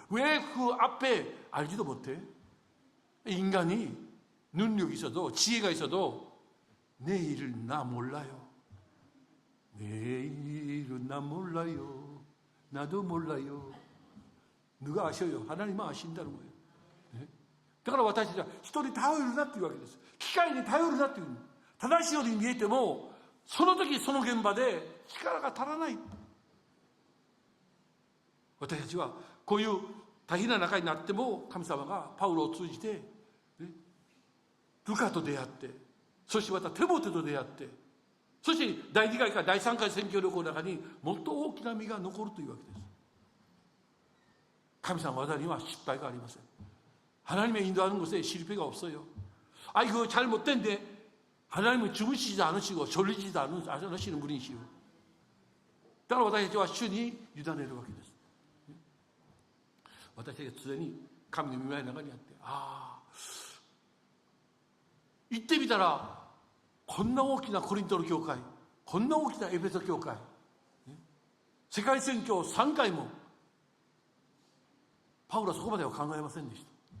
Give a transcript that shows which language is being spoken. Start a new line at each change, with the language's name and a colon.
Korean: 왜 그 앞에 알지도 못해? 인간이 능력이 있어도, 지혜가 있어도 내일을 나 몰라요. 내일은 나 몰라요. 나도 몰라요. 누가 아셔요? 하나님만 아신다는 거예요. 네?
Japanese: だから私たちは人に頼るなっていうわけです。機械に頼るなっていう。正しいように見えても、その時その現場で力が足らない。私たちはこういう大変な中になっても、神様がパウロを通じて、ルカと出会って、そしてまたテモテと出会って、そして第2回から第3回宣教旅行の中にもっと大きな実が残るというわけです。神様の技には失敗がありません。
Korean: 하나님의 인도하는 것에 실패가 없어요. 이거 잘못된데 하나님은 주무시지 않으시고 졸리지도 않으시는 분이시오. 따라
Japanese: 私たちは主に委ねるわけです。私たちは常に神の御前の中にあって、行ってみたらこんな大きなコリントの教会、こんな大きなエペソ教会、世界宣教3回も、パウロはそこまでは考えませんでした。